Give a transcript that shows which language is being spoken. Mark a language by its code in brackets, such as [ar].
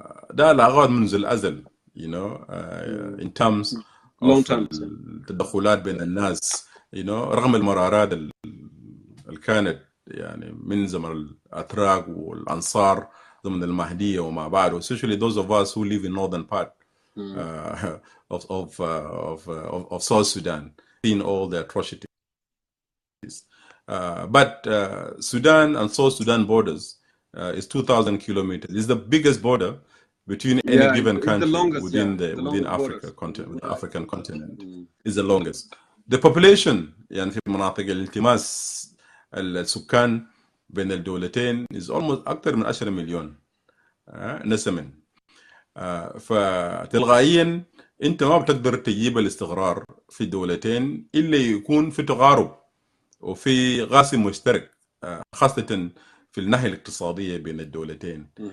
[ar] ده علاقات منذ الأزل, [en] you know, in terms of [ar] التدخلات بين الناس, [en] you know, [ar] رغم المرارات اللي كانت يعني من زمن الأتراك والأنصار زمن المهدية وما بعده, [en] especially those of us who live in northern part of South Sudan, seeing all the atrocities. But Sudan and South Sudan borders is 2,000 kilometers. It's the biggest border between any given country within within Africa continent, the African continent. Is the longest. The population [ar] يعني في مناطق الالتماس السكان بين الدولتين [en] is almost [ar] أكثر من 10 مليون نسمة. فتلقائيا انت ما بتقدر تجيب الاستقرار في الدولتين الا يكون في تقارب وفي قاسم مشترك, خاصة في الناحية الاقتصادية بين الدولتين.